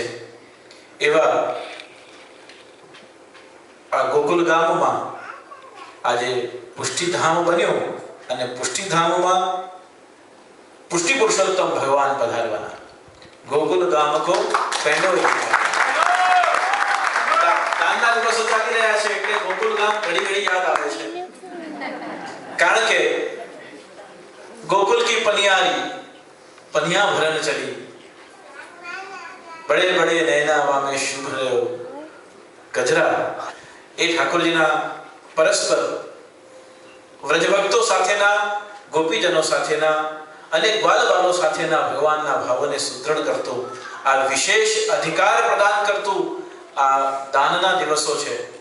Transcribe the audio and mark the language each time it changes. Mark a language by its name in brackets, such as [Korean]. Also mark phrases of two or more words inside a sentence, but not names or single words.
[Gujarati] એવા આ ગોકુલ ગામમાં આજે પુષ્ટિધામ બન્યું અને પુષ્ટિધામમાં પુષ્ટિ પુરુષોત્તમ ભગવાન પધારવાના. [Hindi] गोकुल गाम को पेंडो [Gujarati] દાનના દિવસો ચાલી રહ્યા છે એટલે ગોકુલ ગામ ઘડી ઘડી યાદ આવે છે. કારણ કે [Hindi] गोकुल की पनियारी पनिया भरन चली, बड़े बड़े नैना में शुभ रहो गजरा. [Gujarati] એ ઠાકોરજીના પરસ્પર વ્રજભક્તો સાથેના, ગોપીજનો સાથેના અને ગ્વાલબાલો સાથેના ભગવાનના ભાવોને સુદૃઢ કરતું, આ વિશેષ અધિકાર પ્રદાન કરતું આ દાનના દિવસો છે.